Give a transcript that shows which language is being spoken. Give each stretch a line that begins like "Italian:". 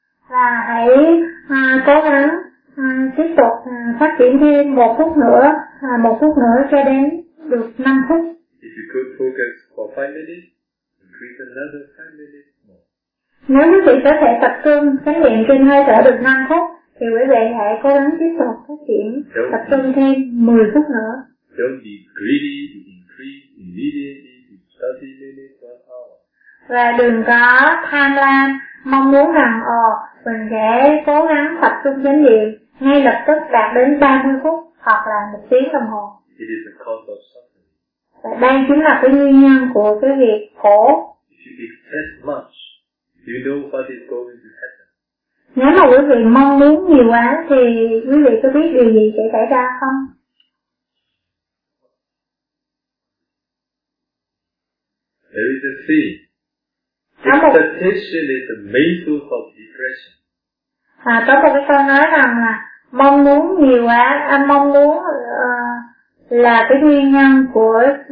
Vietnamese: Và hãy cố gắng tiếp tục phát triển thêm 1 phút nữa, 1 phút nữa cho đến được 5 phút.
English: If you could focus for 5 minutes, increase another 5 minutes more.
Vietnamese: Nếu quý vị có thể tập trung chánh niệm trên hơi thở được 5 phút, thì quý vị hãy cố gắng tiếp tục phát triển, tập trung thêm 10 phút nữa.
English: Don't be greedy to increase immediately to 30 minutes per hour.
Vietnamese: Và đừng có tham lam, mong muốn rằng, mình sẽ cố gắng tập trung chánh niệm ngay lập tức đạt đến 30 phút hoặc là 1 tiếng đồng hồ.
English: It is the cause of suffering.
Vietnamese: Và đây chính là cái nguyên nhân của cái việc khổ.
English: If you expect much, you know what is going to happen.
Vietnamese: Nếu mà quý vị mong muốn nhiều quá thì quý vị có biết điều gì sẽ xảy ra không?
English: There is a saying. Expectation is the main source of depression.
Vietnamese: À, có một cái câu nói rằng là mong muốn nhiều quá, mong muốn là cái nguyên nhân của